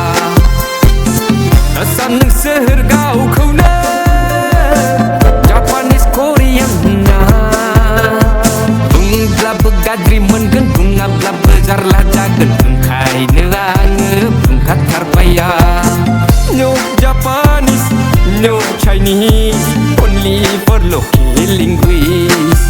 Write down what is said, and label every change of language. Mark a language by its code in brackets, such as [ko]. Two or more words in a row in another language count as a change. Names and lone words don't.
[brx] सान नों सोहोर गावखौनो जापानिस करियान होनना बुंब्लाबो गाज्रि मोनगोन बुङाब्लाबो जारला जागोन ओंखायनो आङो बुंखाथारबाया [en] No Japanese, no Chinese, only for local linguists.